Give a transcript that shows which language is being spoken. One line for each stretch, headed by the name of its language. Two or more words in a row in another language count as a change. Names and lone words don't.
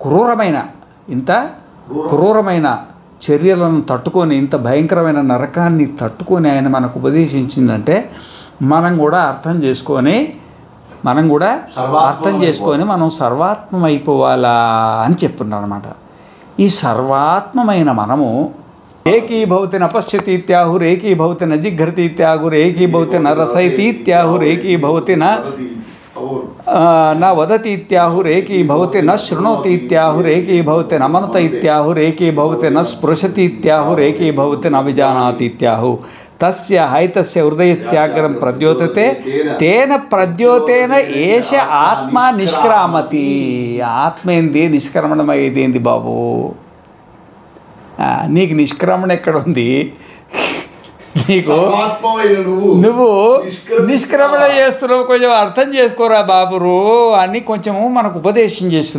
Telugu: క్రూరమైన చర్యలను తట్టుకొని, ఇంత భయంకరమైన నరకాన్ని తట్టుకొని ఆయన మనకు ఉపదేశించిందంటే మనం కూడా అర్థం చేసుకొని మనం సర్వాత్మమైపోవాలా అని చెప్తున్నారు అనమాట. ఈ సర్వాత్మమైన మనము
Sanskrit: ఏకీభవతి నపశ్యతీత్యాహురేకీభవతి నజిఘ్రతీత్యాహురేకీభవతి నరసైతీత్యాహురేకీభవతి न वदति इत्याहुरेकीभवति न शृणोति इत्याहुरेकीभवति न मनत इत्याहुरेकीभवति न स्पृशति इत्याहुरेकीभवति न विजानाति इत्याहु तस्य हैतस्य हृदयत्याग्रं प्रद्योतते तेन प्रद्योतेन एष आत्मा निष्क्रामति.
Telugu: ఆత్మేంది నిష్క్రమణమయ్యేది బాబు? నీకు నిష్క్రమణ ఎక్కడ ఉంది? నువ్వు నిష్క్రమణ చేస్తున్నావు, కొంచెం అర్థం చేసుకోరా బాబురు అని కొంచెము మనకు ఉపదేశం చేస్తుంది.